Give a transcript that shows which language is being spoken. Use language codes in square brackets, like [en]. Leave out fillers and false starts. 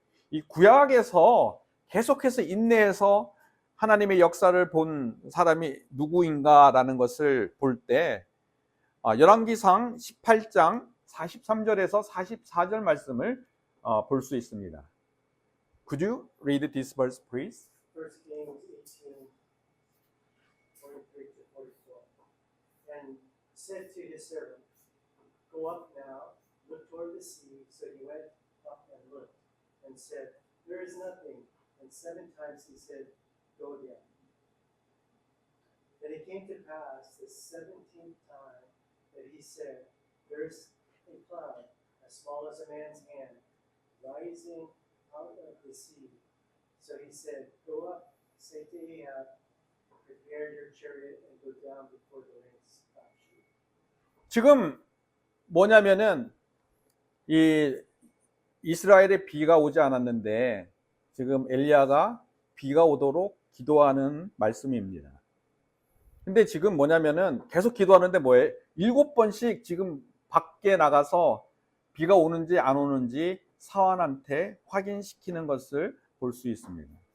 [ko] 이 구약에서 계속해서 인내해서 하나님의 역사를 본 사람이 누구인가라는 것을 볼 때 열왕기상 18장 43절에서 44절 말씀을 볼 수 있습니다. [en] Could you read this verse, please? 1 Kings 18, 43 to 44. And said to his servant, Go up now, look toward the sea. So he went up and looked, and said, There is nothing. And 7 times he said, Go again. And it came to pass the 17th time that he said, There is a cloud as small as a man's hand rising out of the sea. So he said, Go up, say to Ahab, prepare your chariot and go down before the rain stops you. [ko] 지금 뭐냐면은 이 이스라엘에 비가 오지 않았는데 지금 엘리야가 비가 오도록 기도하는 말씀입니다. 근데 지금 뭐냐면은 계속 기도하는데 뭐예요? 7번씩 지금 밖에 나가서 비가 오는지 안 오는지 사환한테 확인시키는 것을 볼 수 있습니다.